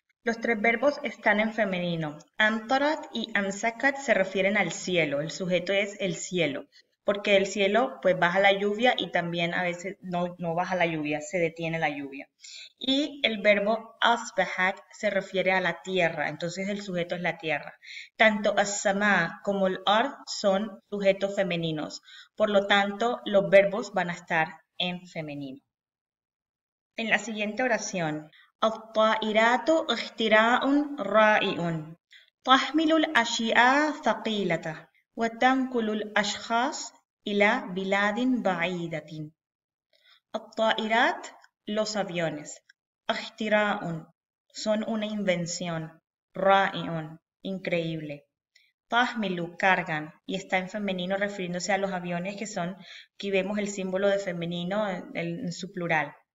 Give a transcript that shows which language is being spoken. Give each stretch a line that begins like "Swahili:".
Spanish: Los tres verbos están en femenino. Amtarat y amsakat se refieren al cielo, el sujeto es el cielo, porque del cielo pues baja la lluvia y también a veces no baja la lluvia, se detiene la lluvia. Y el verbo asbahat se refiere a la tierra, entonces el sujeto es la tierra. Tanto as-sama como el ard son sujetos femeninos, por lo tanto los verbos van a estar en femenino. En la siguiente oración,
Arabic: الطائرات اختراع رائع تحمل الأشياء ثقيلة وتنقل الأشخاص إلى بلاد بعيدة. الطائرات,
Spanish: los aviones.
Arabic: اختراع,
Spanish: son una invención. رائع, increíble. Tahmilu, cargan, y está en femenino refiriéndose a los aviones que son, aquí vemos el símbolo de femenino en su plural.